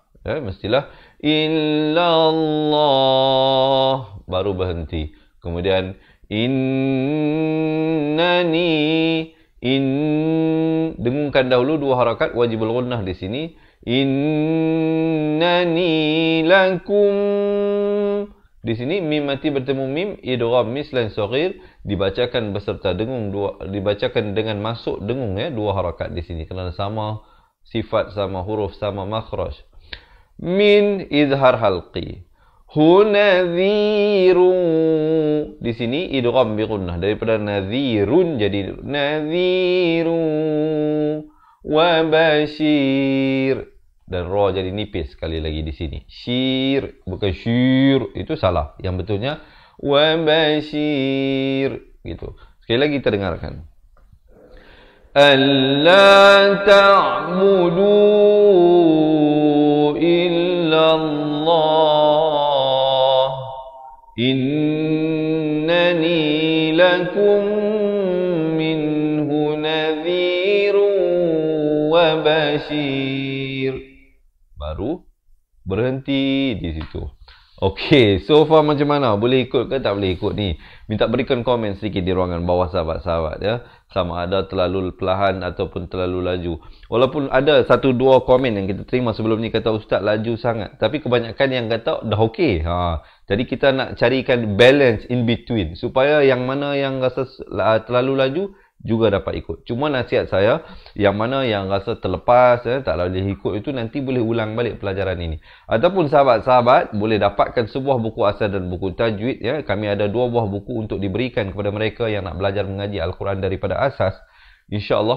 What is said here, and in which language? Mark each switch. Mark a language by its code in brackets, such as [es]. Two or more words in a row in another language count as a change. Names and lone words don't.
[ms] Ya, mestilah illallah baru berhenti. Kemudian innani dengungkan dahulu 2 harakat [ar] واجب الغنة [ms] di sini. [ar] إنني لكم. [ms] Di sini mim mati bertemu mim, [ar] إدغام مثلين صغير [ms] dibacakan beserta dengung dibacakan dengan masuk dengung, ya, 2 harakat di sini kerana sama sifat, sama huruf, sama makhraj. [ar] من إظهار حلقي. ه نذير. [ms] Di sini [ar] إدغام بغنة, [ms] daripada nadhirun jadi [ar] نذير وبشير. [ms] Dan ra jadi nipis sekali lagi di sini. Syir, bukan syir, itu salah. Yang betulnya [ar] وبشير, [ms] gitu. Sekali lagi kita dengarkan. [ar] ألا تعبدوا إلا الله. إنني لكم منه نذير وبشير. [ms] Baru berhenti di situ. Okey, so far macam mana? Boleh ikut ke tak boleh ikut ni? Minta berikan komen sedikit di ruangan bawah sahabat-sahabat, ya. Sama ada terlalu perlahan ataupun terlalu laju. Walaupun ada 1-2 komen yang kita terima sebelum ni kata ustaz laju sangat, tapi kebanyakan yang kata dah okey. Jadi kita nak carikan [en] balance in between [ms] supaya yang mana yang rasa terlalu laju juga dapat ikut. Cuma nasihat saya, yang mana yang rasa terlepas, tak boleh ikut itu, nanti boleh ulang balik pelajaran ini. Ataupun sahabat-sahabat boleh dapatkan sebuah buku asal dan buku tajwid, ya. Kami ada 2 buah buku untuk diberikan kepada mereka yang nak belajar mengaji Al-Quran daripada asas, [ar] إن شاء الله.